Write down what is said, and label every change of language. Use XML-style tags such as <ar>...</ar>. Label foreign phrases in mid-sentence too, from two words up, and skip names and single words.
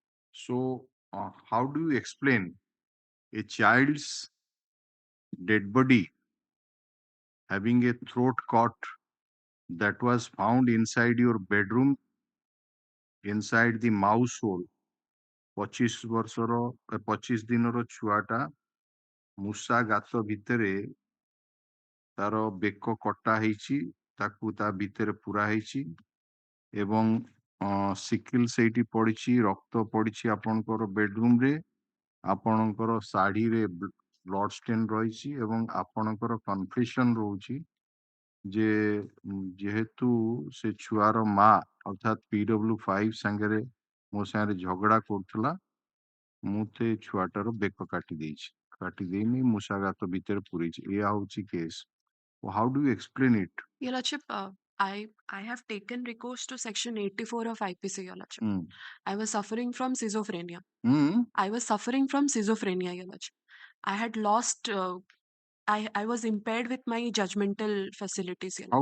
<en>So, how do you explain a child's dead body having a throat cut that was found inside your bedroom, inside the mouse hole?</en> <or>25 ଦିନର ଛୁଆଟା ମୂଷା ଗାତ ଭିତରେ ତାର ବେକ କଟା ହେଇଛି, ତାକୁ ତା ଭିତରେ ପୁରା ହେଇଛି ଏବଂ ସିକିଲ ସେଇଠି ପଡିଛି, ରକ୍ତ ପଡିଛି ଆପଣଙ୍କର ବେଡରୁମରେ, ଆପଣଙ୍କର ଶାଢୀରେ</or> <en>blood stain</en> <or>ରହିଛି ଏବଂ ଆପଣଙ୍କର କନଫେସନ ରହୁଛି ଯେ ଯେହେତୁ ସେ ଛୁଆର ମା ଅର୍ଥାତ୍ PW5 ସାଙ୍ଗରେ ମୋ ସାଙ୍ଗରେ ଝଗଡା କରୁଥିଲା, ମୁଁ ସେ ଛୁଆଟାର ବେକ କାଟି ଦେଇଛି, କାଟି ଦେଇନି ମୂଷାଗାତ ଭିତରେ ପୁରେଇଛି, ଏଇଆ ହଉଛି କେସ୍.</or> <en>How do you explain it? Your Lordship, I have taken recourse to section 84 of IPC, Your Lordship. I was suffering from schizophrenia. I was suffering from schizophrenia, Your Lordship. I had lost, I was impaired with my judgmental facilities, Your</en>